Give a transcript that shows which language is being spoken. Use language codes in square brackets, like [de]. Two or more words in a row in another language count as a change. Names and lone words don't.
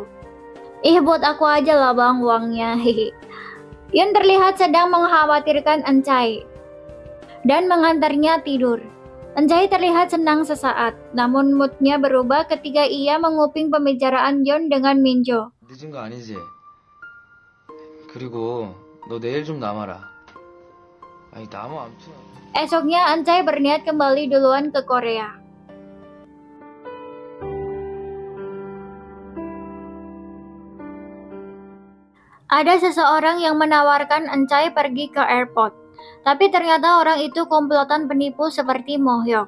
[id] Ih, buat aku aja lah bang uangnya. Yun terlihat sedang mengkhawatirkan Eun-chae dan mengantarnya tidur. Eun-chae terlihat senang sesaat, namun moodnya berubah ketika ia menguping pembicaraan Yeon dengan Min-jo. [ko] 늦은 거 아니지? 그리고 너 내일 좀 남아라. 아니 남아 아무튼. [id] Esoknya Eun-chae berniat kembali duluan ke Korea. Ada seseorang yang menawarkan Eun-chae pergi ke airport, tapi ternyata orang itu komplotan penipu seperti Mo-hyuk.